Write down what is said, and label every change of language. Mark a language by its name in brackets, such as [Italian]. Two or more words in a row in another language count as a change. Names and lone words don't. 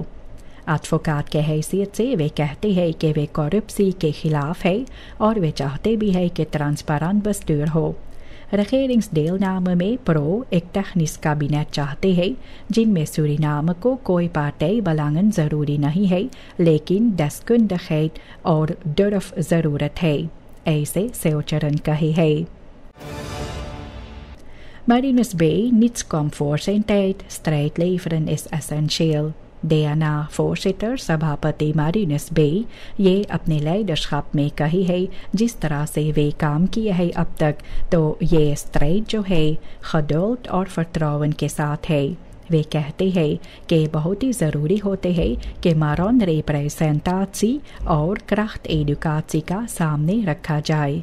[Caribbean Hindustani] एडवोकेट के हैसियत से वे कहते हैं कि वे करप्सी के खिलाफ है और वे चाहते भी है कि [Dutch] transparant bestuur [Caribbean Hindustani] हो। regeringsdeelname में प्रो एक [Dutch] technisch kabinet [Caribbean Hindustani] चाहते हैं जिनमें सूरीनाम को कोई पार्टी बलांगन ज़रूरी नहीं है, लेकिन deskundigheid और durf ज़रूरत है, ऐसे सेवचरन कहे है। [Dutch] Marinus Bay niets comfortzendheid, strijd leveren is essentieel। [Caribbean Hindustani] डियाना फोर्सिटर सभापति मारिनस बे ये अपने लीडरशिप में कही है जिस तरह से वे काम किए हैं अब तक, तो ये स्ट्रेट जो है खडोल्ट और फर्त्रावन के साथ है। वे कहते हैं कि बहुत ही ज़रूरी होते हैं कि मारोन रिप्रेजेंटाची और क्रख्त एडुकाची का सामने रखा जाए।